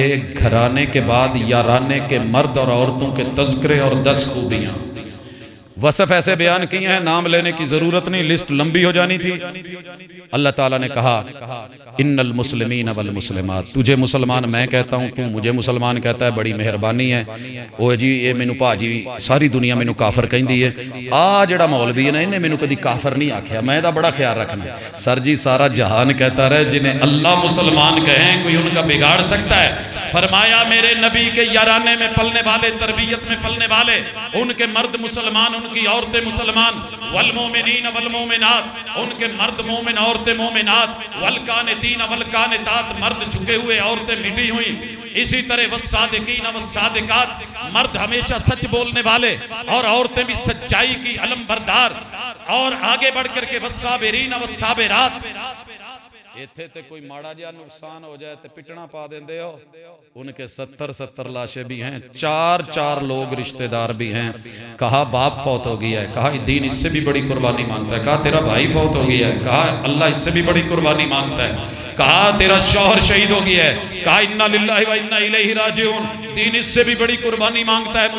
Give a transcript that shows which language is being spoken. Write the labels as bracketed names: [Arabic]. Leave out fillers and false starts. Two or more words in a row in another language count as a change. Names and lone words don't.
[Urdu] گھرانے کے بعد یارانے کے مرد اور عورتوں کے تذکرے اور 10 خوبیاں وصف ایسے بیان کیے ہیں نام لینے کی ضرورت نہیں، لسٹ لمبی ہو جانی تھی۔ اللہ تعالیٰ نے کہا [Arabic] ان المسلمین والمسلمات، [Urdu] تجھے مسلمان میں کہتا ہوں، تو مجھے مسلمان کہتا ہے، بڑی مہربانی ہے۔ [Punjabi] او جی یہ مینوں پاجی ساری دنیا مینوں کافر کہندی ہے، آ جڑا مولوی ہے نا انہیں مینوں کدی کافر نہیں آکھیا، میں دا بڑا خیال رکھنا۔ [Urdu] سر جی سارا جہان کہتا رہے جنہیں اللہ مسلمان کہیں کوئی ان کا بگاڑ سکتا ہے؟ فرمایا میرے نبی کے یارانے میں پلنے والے، تربیت میں پلنے والے، ان کے مرد مسلمان، ان کی عورتیں مسلمان، [Arabic] والمومنین والمومنات، [Urdu] ان کے مرد مومن، عورتیں مومنات، [Arabic] والقانتین والقانتات، [Urdu] مرد جھکے ہوئے، عورتیں مٹی ہوئی۔ اسی طرح [Arabic] والصادقین والصادقات، [Urdu] مرد ہمیشہ سچ بولنے والے اور عورتیں بھی سچائی کی علم بردار۔ اور آگے بڑھ کر کے [Arabic] والصابرین والصابرات، [Punjabi] ایتھے تے کوئی ماڑا جا نقصان ہو جائے تے پٹنا پا دیندے ہو۔ [Urdu] ان کے 70 لاشیں بھی ہیں، 4 لوگ رشتہ دار بھی ہیں۔ کہا باپ فوت ہو گیا ہے، کہا دین اس سے بھی بڑی قربانی مانگتا ہے۔ کہا تیرا بھائی فوت ہو گیا ہے، کہا اللہ اس سے بھی بڑی قربانی مانگتا ہے۔ کہا تیرا شوہر شہید ہو گیا ہے، کہا [Arabic] انا للہ و انا الیہ راجعون، [Urdu] دین اس سے بھی بڑی قربانی مانگتا ہے۔